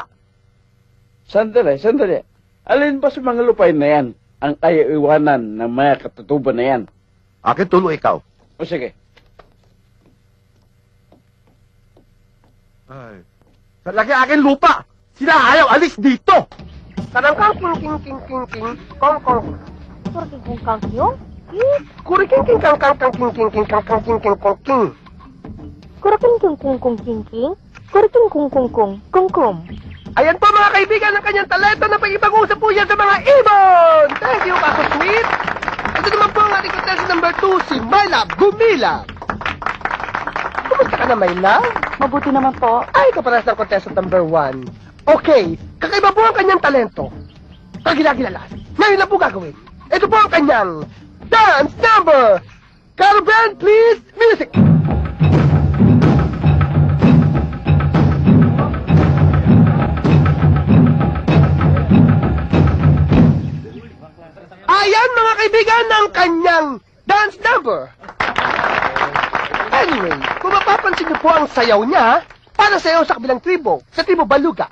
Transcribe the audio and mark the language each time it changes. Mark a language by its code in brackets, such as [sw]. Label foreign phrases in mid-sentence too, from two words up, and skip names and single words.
[tl] Sandali. Alin ba sa mga lupay na yan ang kaya iwanan ng mga katutubo na yan? Akin tulo ikaw. O sige. Ay. Sa laki akin lupa! Sila ayaw alis dito! Kadang-kang king-king-king-king-king, kong-kong. Kuriking-kong-kang-kyong? Kuriking-kong-kang-kang-king-king-kong-king. Kuriking-kong-kong-kong-king-kong-kong-kong. Kong-kong. Ayan po mga kaibigan ng kanyang talento na pag-ipag-usap po yan sa mga ibon! [en] Thank you, Kako Sweet! [tl] Ito naman po ang ating [en] contestant number 2, [tl] si Myla Gumila. Kumusta ka na, Myla? Mabuti naman po. Ay, kaparas ng [en] contestant number 1. [tl] Okay, kakaiba po ang kanyang talento. Kagilagilala. Ngayon na po gagawin. Ito po ang kanyang [en] dance number! Carol Band, please, music! [tl] Ayan mga kaibigan ng kanyang [en] dance number. [tl] Anyway, kung mapapansin niyo po ang sayaw niya, para sayaw sa kabilang tribo, sa tribo Baluga.